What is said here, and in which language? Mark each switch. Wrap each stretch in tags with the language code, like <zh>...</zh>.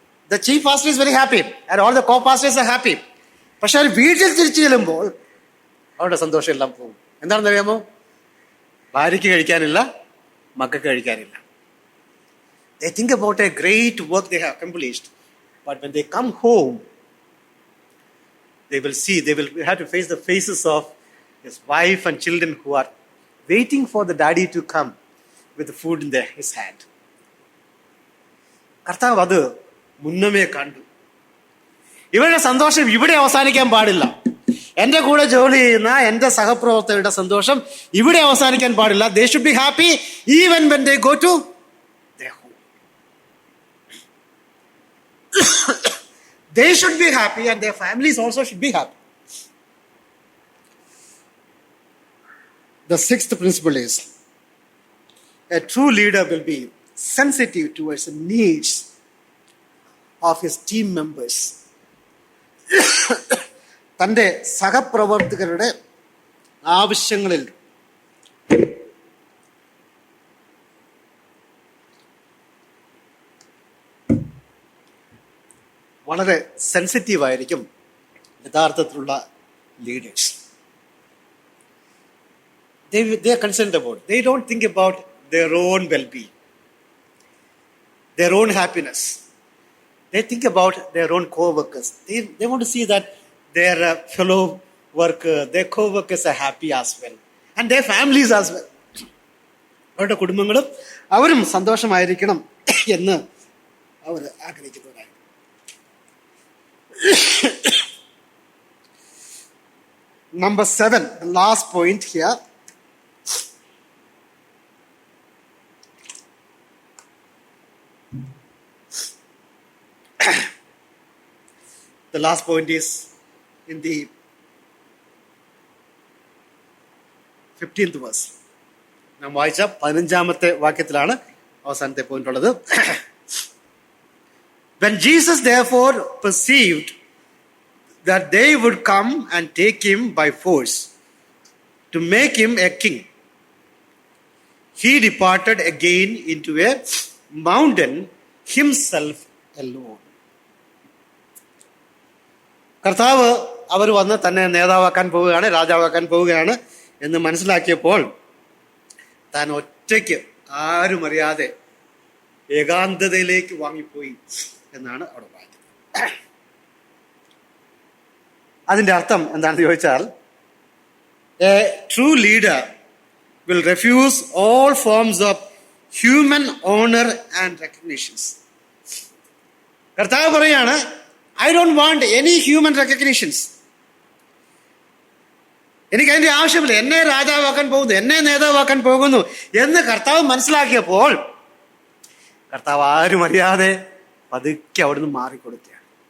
<en>The chief pastor is very happy and all the co-pastors are happy.</en> <ml>പക്ഷെ അവർ വീട്ടിൽ തിരിച്ചു ചെല്ലുമ്പോൾ അവരുടെ സന്തോഷം എല്ലാം പോകും. എന്താണെന്ന് അറിയാമോ? ഭാര്യയ്ക്ക് കഴിക്കാനില്ല, മക്കൾക്ക് കഴിക്കാനില്ല.</ml> <en>They think about a great work they have accomplished, but when they come home, they will have to face the faces of his wife and children who are waiting for the daddy to come with the food in his hand.</en> <ml>കർത്താവ് അത് മുന്നമേ കണ്ടു. ഇവരുടെ സന്തോഷം ഇവിടെ അവസാനിക്കാൻ പാടില്ല. എന്റെ കൂടെ ജോലി ചെയ്യുന്ന എന്റെ സഹപ്രവർത്തകരുടെ സന്തോഷം ഇവിടെ അവസാനിക്കാൻ പാടില്ല.</ml> <en>They should be happy even when they go to their home. They should be happy and their families also should be happy. The 6th principle is, a true leader will be sensitive towards the needs of his team members.</en> <ml>തൻ്റെ സഹപ്രവർത്തകരുടെ ആവശ്യങ്ങളിൽ വളരെ sensitive ആയിരിക്കും യഥാർത്ഥത്തിലുള്ള leaders.</ml> <en>They are concerned about. They don't think about their own well-being, their own happiness. They think about their own co-workers. They want to see that their fellow worker, their co-workers are happy as well, and their families as well.</en> <ml>അവരുടെ കുടുംബങ്ങളും അവരും സന്തോഷമായിരിക്കണം എന്ന് അവർ ആഗ്രഹിക്കുന്നവരാണ്.</ml> <en>Number 7, the last point here. The last point is in the 15th verse.</en> <ml>നാം വായിച്ച 15ാമത്തെ വാക്യത്തിലാണ് അവസാനത്തെ point ഉള്ളത്.</ml> <en>When Jesus therefore perceived that they would come and take him by force to make him a king, he departed again into a mountain himself alone.</en> <ml>കർത്താവ് അവർ വന്ന് തന്നെ നേതാവാക്കാൻ പോവുകയാണ്, രാജാവാക്കാൻ പോവുകയാണ് എന്ന് മനസ്സിലാക്കിയപ്പോൾ താൻ ഒറ്റയ്ക്ക് ആരും അറിയാതെ ഏകാന്തതയിലേക്ക് വാങ്ങിപ്പോയി എന്നാണ് അവിടെ വായിക്കുന്നത്. അതിൻ്റെ അർത്ഥം എന്താണെന്ന് ചോദിച്ചാൽ,</ml> <en>A true leader will refuse all forms of human honour and recognitions.</en> <ml>കർത്താവ് പറയാണ്,</ml> <en>I don't want any human recognitions.</en> <ml>എനിക്ക് അതിൻ്റെ ആവശ്യമില്ല. എന്നെ രാജാവാക്കാൻ പോകുന്നു, എന്നെ നേതാവാക്കാൻ പോകുന്നു എന്ന് കർത്താവ് മനസ്സിലാക്കിയപ്പോൾ കർത്താവ് ആരും അറിയാതെ പതുക്കെ അവിടുന്ന് മാറിക്കൊടുക്കുകയാണ്.</ml>